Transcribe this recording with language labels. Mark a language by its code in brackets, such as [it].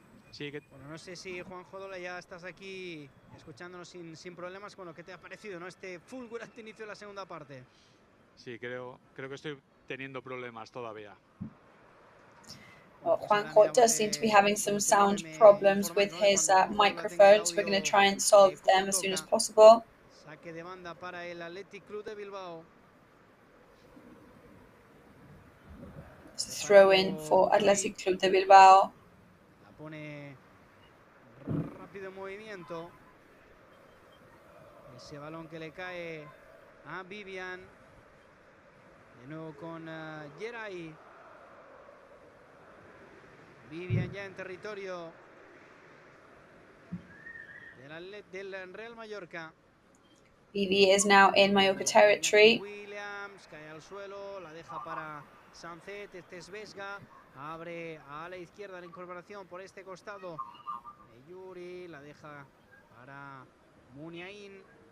[es] Sí, bueno, no sé si Juan Jodola ya estás aquí escuchándonos sin problemas con lo que te ha parecido, ¿no? Este fulgurante inicio de la segunda parte. Sí, creo que estoy teniendo problemas todavía. [en] Well, Juanjo does seem to be having some sound problems with his microphone, so we're going to try and solve them as soon as possible. [es] Saque de banda para el Athletic Club de Bilbao. [en] Throw in for Athletic Club de Bilbao. [es] La pone rápido en movimiento. Ese balón que le cae a Vivian. De nuevo con Geray. Vivian ya en territorio del Real Mallorca. [en] Vivi is now in Mallorca territory. [es] Williams cae al suelo, la deja para Sancet. Este es Vesga. Abre a la izquierda la incorporación por este costado. Yuri la deja para Muniain.